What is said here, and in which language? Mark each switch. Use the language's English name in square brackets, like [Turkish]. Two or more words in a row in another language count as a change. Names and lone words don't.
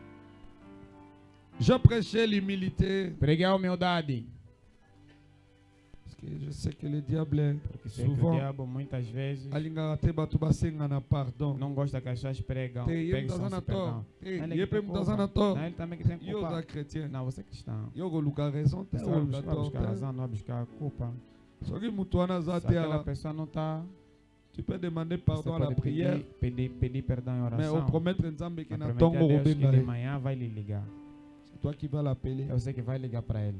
[French] Je prêchais l'humilité. [Portuguese] Preguei a humildade. [French] que je sais que le diable est [Portuguese] Porque sei que o [French] souvent [Portuguese] diabo muitas vezes [Lingala] alingaka te bato basengana pardon. [Portuguese] não gosta que as pessoas pregam, [Lingala] Te ye [Portuguese] peçam [Lingala] mutazana [Portuguese] perdão. [Lingala] tort. Te [Portuguese] Ele [Lingala] ye [Portuguese] que tem [Lingala] pe mutazana [Portuguese] culpa. [Lingala] tort. [Portuguese] Não, ele também que tem [Lingala] Yo [Portuguese] culpa. [Lingala] za chrétien. [Portuguese] Não, você é cristão. [Lingala] Yo koluka raison te [Portuguese] Você vai [Lingala] koluka tort [Portuguese] buscar [Lingala] te. [Portuguese] razão, não vai buscar a culpa. [Lingala] Soki mutu wana aza [Portuguese] Se [Lingala] te [Portuguese] aquela [Lingala] awa, [Portuguese] pessoa não está, [French] tu peux demander [Portuguese] você [French] pardon à la [Portuguese] pode [French] prière, [Portuguese] pedir perdão em [French] mais [Portuguese] oração. [French] au promettre nzambe que [Portuguese] Mas [Lingala] na [Portuguese] prometer [Lingala] tongo [Portuguese] a Deus que [Lingala] kobenga [Portuguese] de [Lingala] ye. [Portuguese] manhã vai lhe ligar. [French] C'est toi qui vas l'appeler. [Portuguese] É você que vai ligar para ele.